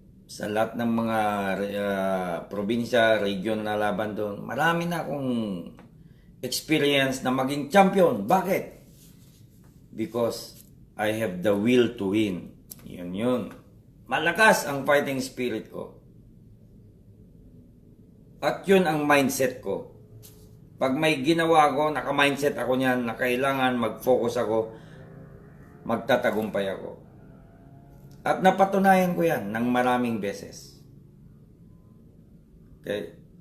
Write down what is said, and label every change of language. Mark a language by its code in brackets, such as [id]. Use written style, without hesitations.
[tl] Sa lahat ng mga probinsya, region na laban doon, marami na akong experience na maging champion. Bakit? [en] Because I have the will to win. [tl] Yun. Malakas ang fighting spirit ko. At yun ang mindset ko. Pag may ginawa ko, naka-mindset ako niyan na kailangan mag-focus ako, magtatagumpay ako. At napatunayan ko yan ng maraming beses. Okay?